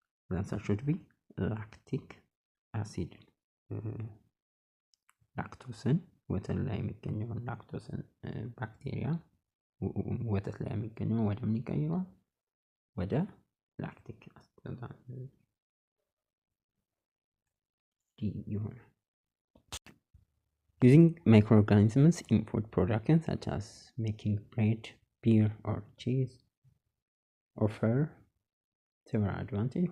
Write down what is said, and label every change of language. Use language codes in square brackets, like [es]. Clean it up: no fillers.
[en] The answer should be lactic acid. [am] ላክቶስን ወተት ላይ የሚገኘውን ላክቶስን ባክቴሪያ ወተት ላይ የሚገኘውን ወደ ምን ይቀይረዋል? ወደ ላክቲክ አሲድ ይሆናል። [en] Using microorganisms in food production such as making bread, beer, or cheese offer several advantages.